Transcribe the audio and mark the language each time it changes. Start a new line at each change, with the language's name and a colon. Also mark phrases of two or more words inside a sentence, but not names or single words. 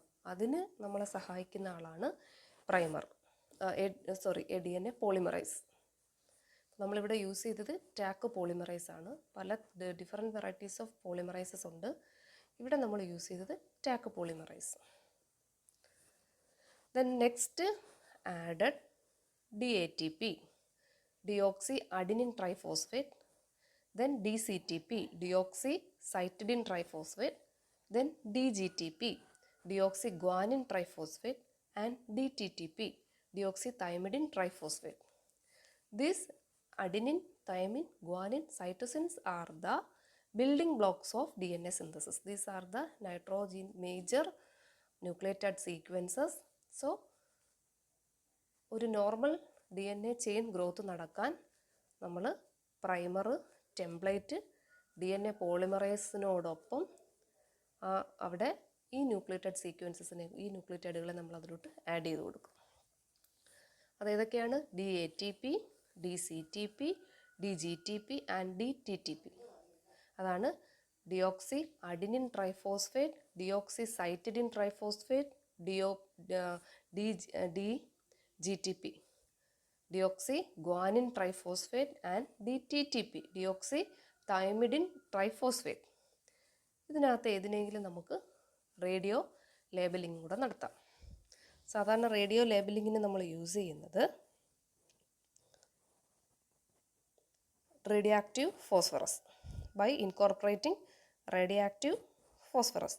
Malayalam: അതിന് നമ്മളെ സഹായിക്കുന്ന ആളാണ് പ്രൈമർ, എ
English: DNA polymerase.
Malayalam: നമ്മളിവിടെ യൂസ് ചെയ്തത്
English: Taq polymerase
Malayalam: ആണ്. പല
English: different varieties of polymerases
Malayalam: ഉണ്ട്. ഇവിടെ നമ്മൾ യൂസ് ചെയ്തത്
English: Taq polymerase. then next added DATP, deoxyadenine triphosphate, then DCTP, deoxycytidine triphosphate, then DGTP, deoxyguanine triphosphate, and DTTP, deoxythymidine triphosphate. These adenine, thymine, guanine, cytosins are the building blocks of DNA synthesis. These are the nitrogen major nucleotide sequences.
Malayalam: So ഒരു
English: normal DNA chain growth
Malayalam: നടക്കാൻ നമ്മൾ പ്രൈമർ, ടെംപ്ലേറ്റ്, DNA പോളിമറൈസിനോടൊപ്പം അവിടെ ഈ ന്യൂക്ലിയോടൈഡ് സീക്വൻസസിനെ, ഈ ന്യൂക്ലിയോടൈഡുകളെ നമ്മൾ അതിലോട്ട് ആഡ് ചെയ്ത് കൊടുക്കും. അതേതൊക്കെയാണ്?
English: DATP, DCTP, DGTP ആൻഡ് DTTP.
Malayalam: അതാണ്
English: deoxy adenine triphosphate, deoxycytidine triphosphate, DGTP, deoxyguanine triphosphate, and DTTP, deoxythymidine triphosphate.
Malayalam: ഇതിനകത്ത് ഏതിനെങ്കിലും നമുക്ക്
English: radio labeling
Malayalam: കൂടെ നടത്താം. സാധാരണ റേഡിയോ ലേബലിങ്ങിന് നമ്മൾ യൂസ് ചെയ്യുന്നത്
English: radioactive phosphorus, by incorporating radioactive phosphorus.